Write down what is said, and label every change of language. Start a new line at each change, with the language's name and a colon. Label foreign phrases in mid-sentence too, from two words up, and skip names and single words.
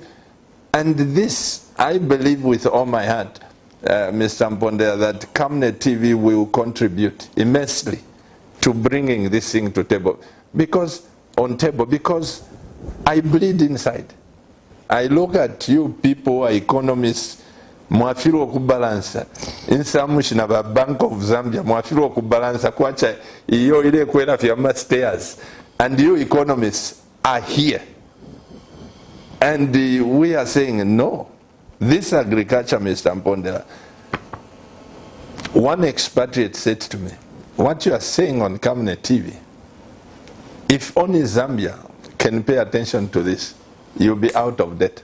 English: And this, I believe with all my heart, Mr. Mpondera, that Camnet TV will contribute immensely to bringing this thing to table. Because I bleed inside. I look at you people who are economists,
Bemba: mwafiro kubalansa. Insamushi na
English: Bank of Zambia,
Bemba: mwafiro kubalansa kwacha iyo ile kwenda fiama stairs.
English: And you economists are here. And we are saying no. This agriculture, Mr. Mpondera, one expatriate said to me, what you are saying on Camnet TV, if only Zambia can pay attention to this, you'll be out of debt.